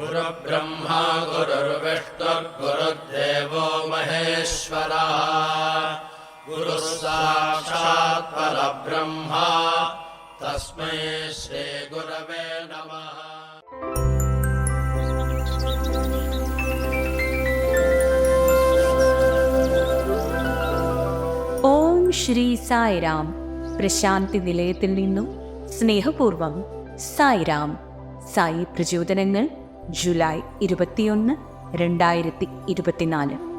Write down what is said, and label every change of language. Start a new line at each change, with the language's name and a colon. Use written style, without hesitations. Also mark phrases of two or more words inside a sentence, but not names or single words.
Sanskrit: गुरुर्ब्रह्मा गुरुर्विष्णुर्गुरुर्देवो महेश्वरः गुरुः साक्षात् परब्रह्म तस्मै श्रीगुरवे नमः।
Malayalam: ഓം ശ്രീ സായിരാം. പ്രശാന്തി നിലയത്തിൽ നിന്നും സ്നേഹപൂർവം സായിരാം. സായി പ്രചോദനങ്ങൾ ജൂലൈ 21, 2024.